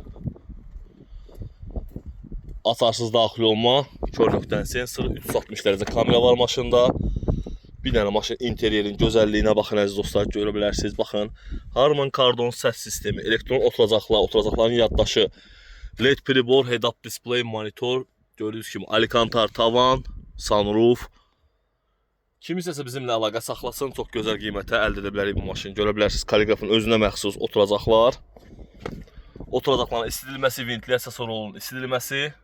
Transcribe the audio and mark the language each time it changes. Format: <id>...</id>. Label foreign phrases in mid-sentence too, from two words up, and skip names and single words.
<az>Atarsız daxil olma, kör nöqtənin sensoru, 360 dərəcə kamera var maşında. Bir dənə maşın interyerin gözəlliyinə baxın əziz dostlar, görə bilərsiniz. Baxın, Harman Kardon səs sistemi, elektron oturacaqlar, oturacaqların yaddaşı, LED pribor,</az> <en>head-up display,</en> <az>monitor, gördüyünüz kimi Alcantara tavan, sunroof. Kim istəsə bizimlə əlaqə saxlasın, çox gözəl qiymətə əldə edə bilərik bu maşını. Görə bilərsiniz, Calligraphy'nin özünə məxsus oturacaqlar. Oturacaqların istidilməsi, ventilyasiya sorununun istidilməsi.</az>